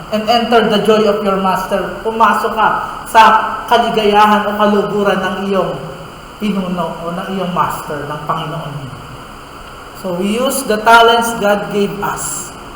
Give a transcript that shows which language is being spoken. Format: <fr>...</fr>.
<en>and enter the joy of your master.</en> <tl>Pumasok ka sa kaligayahan o kaluguran ng iyong pinuno o ng iyong master, ng Panginoon mo.</tl> <en>So we use the talents God gave us.</en>